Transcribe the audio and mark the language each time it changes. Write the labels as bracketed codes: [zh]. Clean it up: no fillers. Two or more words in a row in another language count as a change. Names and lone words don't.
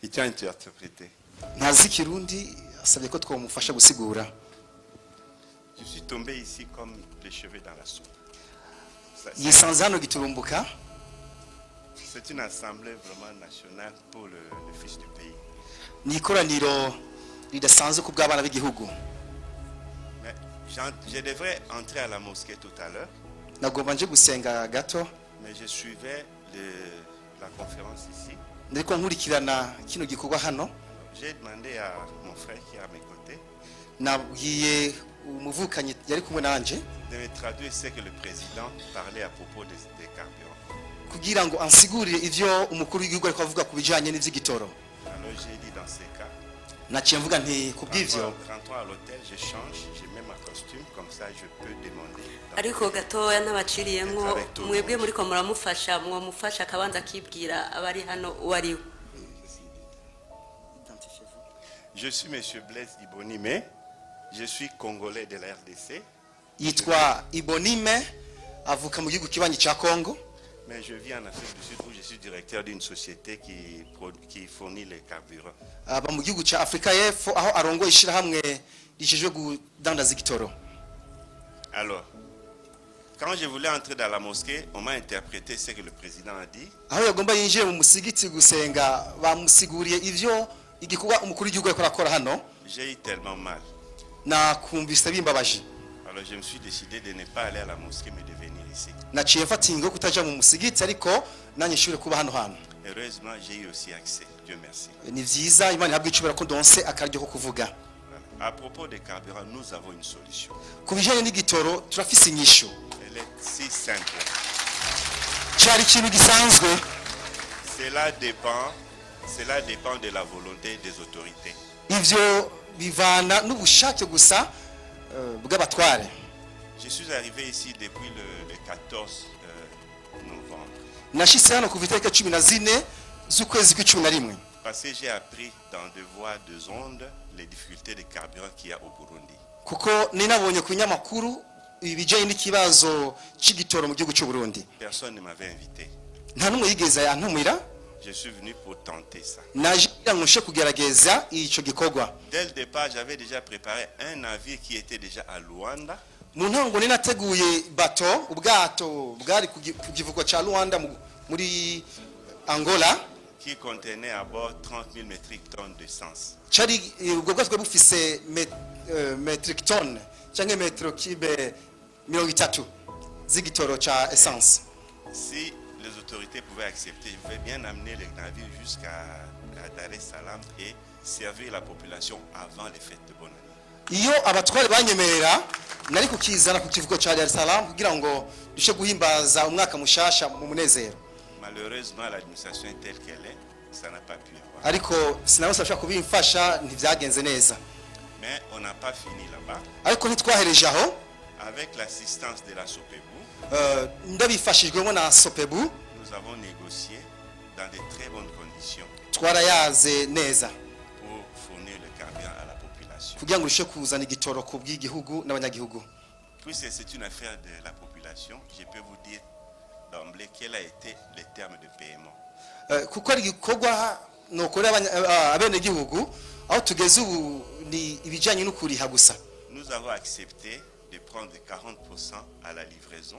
[fr] interpréter. [rn] ntazi Kirundi asabye ko twamufasha gusigura. [fr] Je suis tombé ici comme les cheveux dans la soupe. [rn] Yisanze hano giturumbuka. [fr] C'est une assemblée vraiment nationale pour le fils du pays. [rn] Ni ikoraniro ridasanzwe ku bw'abana b'igihugu. [fr] Mais je devrais entrer à la mosquée tout à l'heure. [rn] Nagomba nje gusenga gato. [fr] Mais je suivais la conférence ici. [rn] Ndiko nkurikirana kino gikorwa hano. [fr] J'ai demandé à mon frère qui est à mes côtés [rn] Nabwiye umuvukanyi yari kumwe nanje [fr] de me traduire ce que le président parlait à propos des carburants. [rn] kugira ngo ansigurire ivyo umukuru w'igihugu ariko avuga ku bijanye n'ivy'igitoro. [fr] Alors j'ai dit dans ces cas, [rn] Naciye mvuga nti kubw'ivyo [fr] rentrons à l'hôtel, je change, je mets ma costume, comme ça je peux demander. [rn] ariko gatoya n'abaciriyemwo mwebwe muriko muramufasha mwamufasha akabanza akibwira abari hano uwariwe. [fr] Je suis monsieur Blaise Ibonime, je suis congolais de la RDC. [rn] yitwa Ibonime avuka mu gihugu kibanyi ca Kongo. [fr] Mais je vis en Afrique du Sud où je suis directeur d'une société qui fournit les carburants. [rn] Aba mu gihugu ca Afrika y'Epfo aho arongoye ishirahamwe rijejwe kudandaza igitoro. [fr] Alors, quand je voulais entrer dans la mosquée, on m'a interprété ce que le président a dit. [rn] Aho yagomba yinjire mu musigiti gusenga bamusiguriye ivyo igikorwa umukuru w'igihugu ariko arakora hano. [fr] J'ai eu tellement mal. [rn] Nakumvise bimbabaje. [fr] Alors je me suis décidé de ne pas aller à la mosquée mais de venir ici. [rn] Naciye mfata ingo kutaja mu musigiti ariko nanye nshobore kuba hano hano. [fr] Heureusement, j'ai eu aussi accès. Dieu merci. [rn] Ni vyiza Imana ihabwe icubera ko ndonse akaryo ko kuvuga. [fr] À propos des carburants, nous avons une solution. [rn] Ku bijanye n'igitoro turafise inyishu. [fr] Elle est si simple. [rn] Cari ikintu gisanzwe. [fr] Cela dépend de la volonté des autorités. [rn] Ivyo bivana n'ubushake gusa bw'abatware. [fr] Je suis arrivé ici depuis le 14 novembre. [rn] Nashitse hano kuva itariki 14 z'ukwezi kw'icumi. [fr] Parce que j'ai appris dans deux voies, deux ondes, les difficultés de carburant qu'il y a au Burundi. [rn] Kuko ninabonye ku nyamakuru ibijanye n'ikibazo c'igitoro mu gihugu cy'u Burundi. [fr] Personne ne m'avait invité. [rn] Nta numwe yigeze yantumira. [fr] Je suis venu pour tenter ça. [rn] Naje ngushe kugerageza ico gikorwa. [fr] Dès le départ, j'avais déjà préparé un navire qui était déjà à Luanda. [rn] Mu ntango ninateguye bato ubwato bwari ku kivuko ca Luanda muri Angola. [fr] Qui contenait à bord 30 000 métriques tonnes d'essence. [rn] Cari ubwo bwato bufise [en] metric tonne [rn] cyangwa metero kibe 30 z'igitoro ca essence. [fr] Si les autorités pouvaient accepter, je vais bien amener les navires jusqu'à Dar es Salaam et servir la population avant les fêtes de bonne année. [rn] Iyo abatware banyemerera nari kukizana ku kivuko ca Dar es Salaam kugira ngo dushe guhimbaza umwaka mushasha mu munezero. [fr] Malheureusement, l'administration est telle qu'elle est, ça n'a pas pu avoir. [rn] Ariko sinabasha kubimfasha ntivyagenze neza. [fr] Mais on n'a pas fini là-bas. [rn] Ariko ntitwahereje aho. [fr] Avec l'assistance de la SOPEBU, [rn] ndabifashijwemo na SOPEBU, [fr] nous avons négocié dans de très bonnes conditions [rn] twarayaze neza [fr] pour fournir le carburant à la population. [rn] kugira ngo rushe kuzana igitoro ku bw'igihugu n'abanyagihugu. [fr] Puisque c'est une affaire de la population, je peux vous dire d'emblée quel a été le terme de paiement. [rn] Kuko ari gikorwa nokore abenegihugu aho tugeze ubu ni ibijanye no kuriha gusa. [fr] Nous avons accepté de prendre 40% à la livraison.